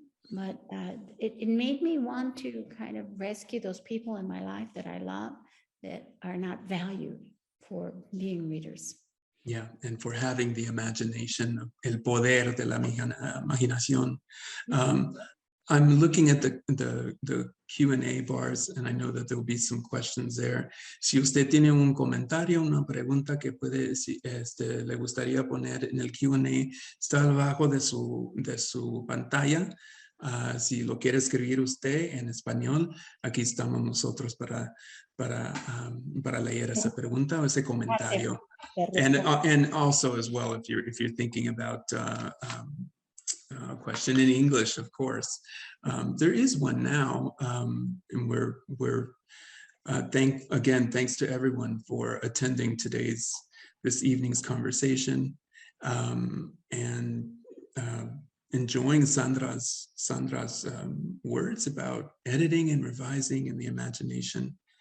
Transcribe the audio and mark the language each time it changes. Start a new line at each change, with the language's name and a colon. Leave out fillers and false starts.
English: But it made me want to kind of rescue those people in my life that I love that are not valued for being readers. Yeah, and for having the imagination,
Spanish: el poder de la imaginación.
English: I'm looking at the Q&A bars, and I know that there will be some questions there.
Spanish: Si usted tiene un comentario, una pregunta que le gustaría poner en el Q&A, está abajo de su pantalla. Si lo quiere escribir usted en español, aquí estamos nosotros para leer esa pregunta o ese comentario.
English: And also as well, if you're thinking about a question in English, of course, there is one now, and we're thanks to everyone for attending this evening's conversation, and enjoying Sandra's words about editing and revising and the imagination.